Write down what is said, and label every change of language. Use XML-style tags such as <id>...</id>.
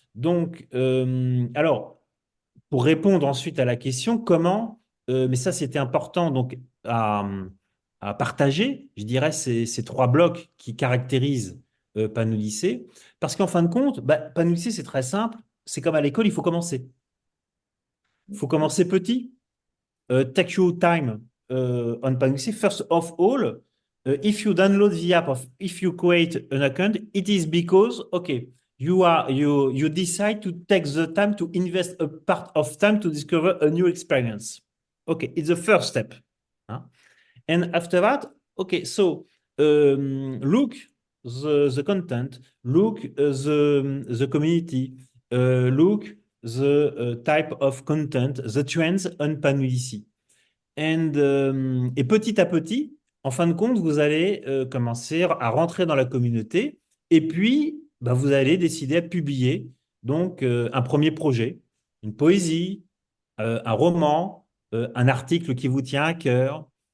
<fr>Donc, alors, pour répondre ensuite à la question, comment, mais ça c'était important donc à, à partager, je dirais, ces trois blocs qui caractérisent Panodyssée, parce qu'en fin de compte, bah, Panodyssée c'est très simple, c'est comme à l'école, il faut commencer. Il faut commencer petit,</fr> <en>take your time on</en> <fr>Panodyssée.</fr> <en>First of all, if you download the app, if you create an account, it is because, okay, you decide to take the time to invest a part of time to discover a new experience. Okay, it's the first step. Hein? And after that, okay, so look the content, look the community, look the type of content, the trends on Panudisi.</en> <fr>Et petit à petit, en fin de compte, vous allez commencer à rentrer dans la communauté et puis bah, vous allez décider à publier donc un premier projet, une poésie, un roman, un article qui vous tient à cœur.</fr>